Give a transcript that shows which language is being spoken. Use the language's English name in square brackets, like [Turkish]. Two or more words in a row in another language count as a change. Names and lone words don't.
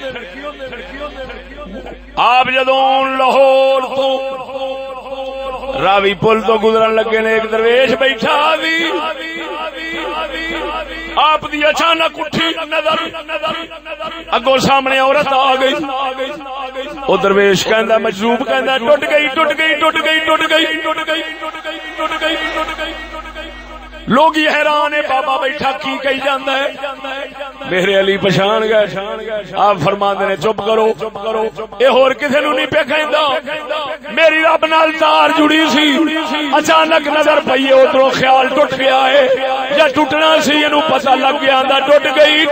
[Punjabi] آپ جدوں لاہور تو راوی پل تو گزرن لگے نے ایک درویش بیٹھا بھی آپ دی اچانک اٹھی نظر اگوں سامنے عورت آ گئی او درویش کہندا مجذوب کہندا ٹوٹ گئی لوگ حیران ہے بابا بیٹھا کی کہی جاندا ہے میرے علی پہچان گئے آپ فرماندے نے چپ کرو اے ہور کسے نوں نہیں پیا کہندا میری رب نال تار جڑی سی اچانک نظر پئی ادھروں خیال ٹوٹ گیا ہے یا ٹوٹنا سی اینو پتہ لگ گیا آندا ٹوٹ گئی